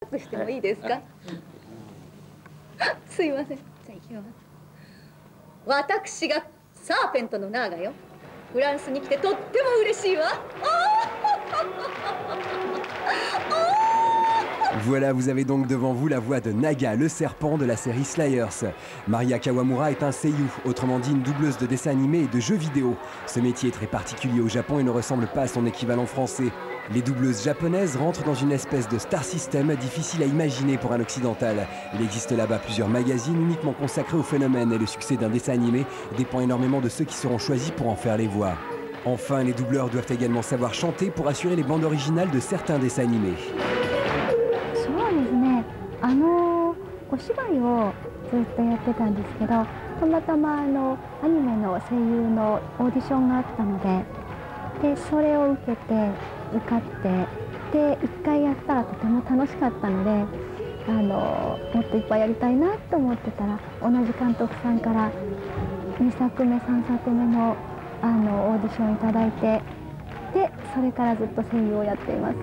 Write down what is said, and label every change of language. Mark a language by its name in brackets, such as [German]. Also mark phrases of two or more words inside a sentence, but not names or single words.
[Japanese] プしてもいいですか？すいません。じゃあ行きます。私がサーペントのナーガよ。フランスに来てとっても嬉しいわ。 [French] Voilà, vous avez donc devant vous la voix de Naga, le serpent de la série Slayers. Maria Kawamura est un seiyuu, autrement dit une doubleuse de dessins animés et de jeux vidéo. Ce métier est très particulier au Japon et ne ressemble pas à son équivalent français. Les doubleuses japonaises rentrent dans une espèce de [English] star system [French] difficile à imaginer pour un occidental. Il existe là-bas plusieurs magazines uniquement consacrés au phénomène et le succès d'un dessin animé dépend énormément de ceux qui seront choisis pour en faire les voix. Enfin, les doubleurs doivent également savoir chanter pour assurer les bandes originales de certains dessins animés. [Japanese] お芝居をずっとやってたんですけど、たまたまアニメの声優のオーディションがあったので、それを受けて受かって、で1回やったらとても楽しかったので、もっといっぱいやりたいなと思ってたら、同じ監督さんから2作目3作目のオーディションいただいて、でそれからずっと声優をやっています。